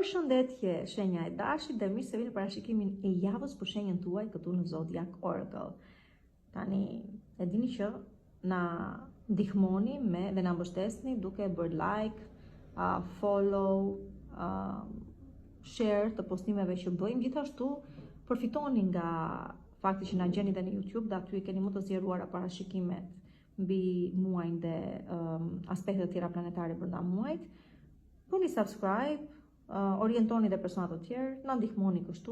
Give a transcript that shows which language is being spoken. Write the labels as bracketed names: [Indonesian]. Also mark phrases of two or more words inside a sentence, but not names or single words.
[Albanian] dhe tje shenja e dashit dhe mirë se vini parashikimin e javës për shenjën tuaj këtu në Zodiac Oracle. Tani, e dini që na ndihmoni dhe na mbështesni duke bërë [English] like, follow, share [Albanian] të postimeve që bëjmë. Gjithashtu, përfitoni nga fakti që na gjeni dhe në YouTube dhe aty keni më të zgjeruara parashikimet mbi muajin dhe aspektet e tjera planetare brenda muajit. Bëni subscribe, orientoni dhe personat të tjerë, na ndihmoni kështu.